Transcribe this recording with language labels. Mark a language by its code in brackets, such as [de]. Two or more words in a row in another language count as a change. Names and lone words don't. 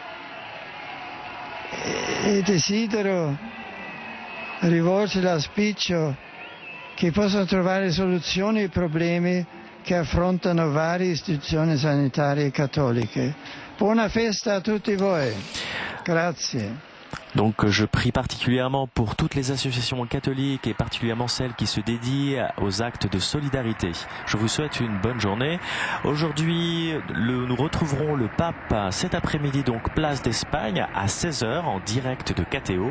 [it] E desidero rivolgere l'auspicio che possano trovare soluzioni ai problemi che affrontano varie istituzioni sanitarie cattoliche. Buona festa a tutti voi. Grazie. [fr] Donc je prie particulièrement pour toutes les associations catholiques et particulièrement celles qui se dédient aux actes de solidarité. Je vous souhaite une bonne journée. Aujourd'hui, nous retrouverons le pape cet après-midi, donc place d'Espagne à 16h en direct de KTO.